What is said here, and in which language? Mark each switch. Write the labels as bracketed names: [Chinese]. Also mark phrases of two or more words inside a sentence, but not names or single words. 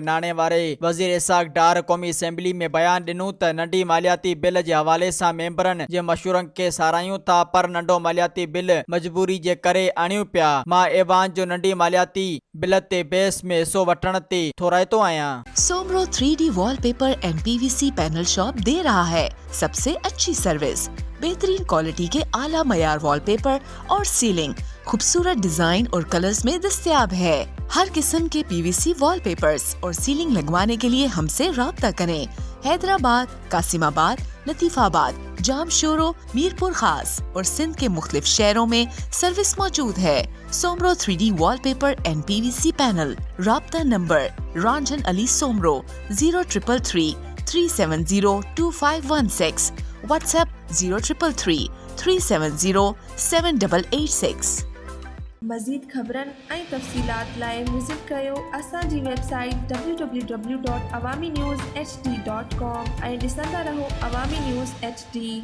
[Sindhi] नाणे वारे वज़ीर इसाक डार क़ौमी असेंबली में बयान ॾिनो त नंढी मालियाती बिल जे हवाले सां मेंबरनि जे मशवरनि खे सारायूं था, पर नंढो मालियाती बिल मजबूरी जे करे आणियूं पिया। मां ऐवान जो नंढी मालियाती बिल ते बेस में हिस्सो वठण ते थोराइतो आहियां। [Urdu] سومرو 3D وال پیپر اینڈ PVC پینل شاپ دے رہا ہے سب سے اچھی سروس، بہترین کوالٹی کے اعلیٰ معیار وال پیپر اور سیلنگ خوبصورت ڈیزائن اور کلرز میں دستیاب ہے. ہر قسم کے PVC وال پیپرز اور سیلنگ لگوانے کے لیے ہم سے رابطہ کریں. حیدرآباد، قاسم آباد، لطیف آباد، جامشورو، میرپور خاص اور سندھ کے مختلف شہروں میں سروس موجود ہے. سومرو 3D وال پیپر اینڈ PVC پینل۔ رابطہ نمبر رنجن علی سومرو 0333 370 2516، WhatsApp 0333 370 7886. [Sindhi] मज़ीद ख़बरनि ऐं तफ़सीलात लाइ विज़िट कयो असांजी वेबसाइट www.awamiNewsHD.com ऐं ॾिसंदा रहो अवामी न्यूज़ HD।